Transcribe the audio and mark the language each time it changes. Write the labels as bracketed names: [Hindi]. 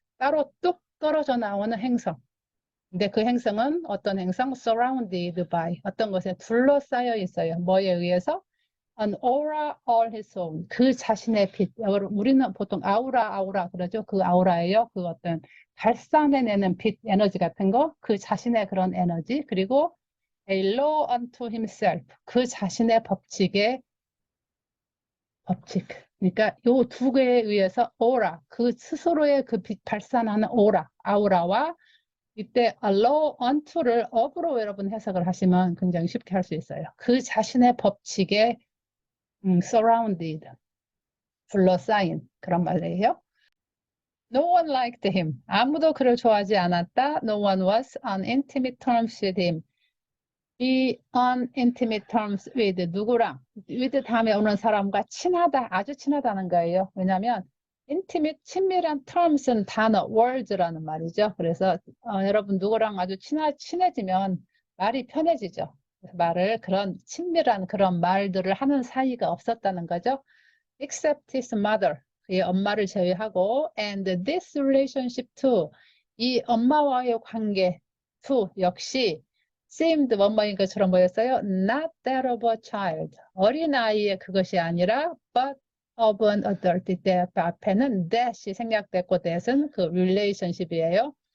[Korean] 따로 뚝 떨어져 나오는 행성. 근데 그 행성은 어떤 행성? [English] surrounded by. [Korean] 어떤 것에 둘러싸여 있어요. 뭐에 의해서? [English] An aura all his own. [Korean] 그 자신의 빛. 우리는 보통 아우라 그러죠. 그 아우라예요. 그 어떤 발산해내는 빛, 에너지 같은 거. 그 자신의 그런 에너지. [English] 그리고 a law unto himself. [Korean] 그 자신의 법칙의 법칙. 그러니까 요 두 개에 의해서 aura. 그 스스로의 그 빛 발산하는 아우라와 이때 allow unto를 of로 여러분 해석을 하시면 굉장히 쉽게 할 수 있어요. 그 자신의 법칙에 surrounded, 둘러싸인 그런 말이에요. [English] No one liked him. [Korean] 아무도 그를 좋아하지 않았다. [English] No one was on intimate terms with him. Be on intimate terms with [Korean] 누구랑? with 다음에 오는 사람과 친하다, 아주 친하다는 거예요. 왜냐하면 intimate, 친밀한 terms는 단어, words라는 말이죠. 그래서 여러분 누구랑 아주 친해지면 말이 편해지죠. 말을 그런 친밀한 그런 말들을 하는 사이가 없었다는 거죠. [English] Except his mother, [Korean] 그의 엄마를 제외하고, [English] and this relationship too, [Korean] 이 엄마와의 관계 too 역시 seemed 뭐뭐인 것처럼 보였어요. [English] Not that of a child, [Korean] 어린아이의 그것이 아니라 [English] but of an adult. [Korean] 이때 앞에는 that이 생략됐고 that은 그 relationship이에요.